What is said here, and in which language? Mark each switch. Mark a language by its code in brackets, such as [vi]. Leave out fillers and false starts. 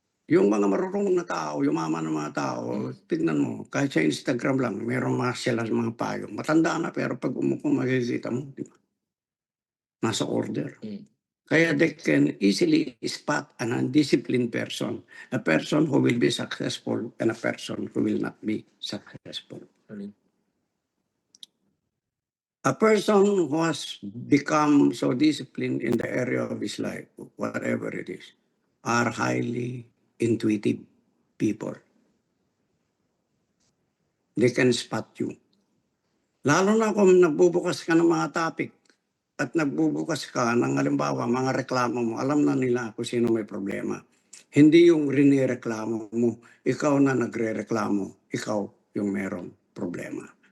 [tl] Yung mga marurunong na tao, yung mama ng mga tao, tignan mo, kahit sa Instagram lang, merong mga sila mga payong. Matanda na, pero pag umupo, makikita mo, di ba? Nasa order. Mm. [en] Kaya they can easily spot an undisciplined person, a person who will be successful and a person who will not be successful. [tl] Alin? [en] A person who has become so disciplined in the area of his life, whatever it is, are highly intuitive people. They can spot you. [tl] Lalo na kung nagbubukas ka ng mga topic at nagbubukas ka ng halimbawa mga reklamo mo, alam na nila kung sino may problema. Hindi yung rinireklamo mo, ikaw na nagre-reklamo, ikaw yung merong problema.